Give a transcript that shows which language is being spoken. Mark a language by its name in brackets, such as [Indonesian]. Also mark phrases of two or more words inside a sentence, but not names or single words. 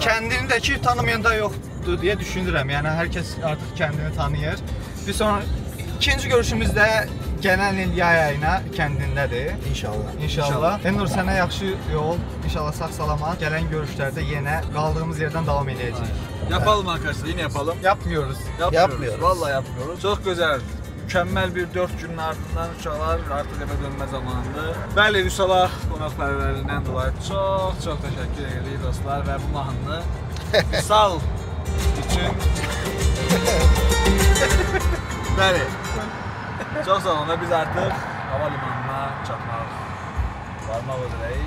[Azerbaijani] kəndindəki tanımayanda yoxdur deyə düşünürəm. Yəni hər kəs artıq kəndini tanıyır. Bir sonra ikinci görüşümüz də gələn il yay ayına kəndindədir. İnşallah. İnşallah. Elnur sənə yaxşı yol. İnşallah sağ-salamat. Gələn görüşlərdə yenə qaldığımız yerdən davam edəcəyik. [Turkish] Yapalım arkadaşlar, yine yapalım. Yapmıyoruz. Yapmıyoruz. Vallahi yapmıyoruz. Çok güzel. Mükemmel bir 4 günün ardından [Azerbaijani] uşaqlar artıq evə dönmə zamanıdır. Bəli, Vüsala qonaqpərvərliyindən dolayı çox təşəkkür edirik dostlar və bu mahnını sağ üçün bəli. Çox sağ olun. Biz artıq hava limanına varmaq üzrəyiz.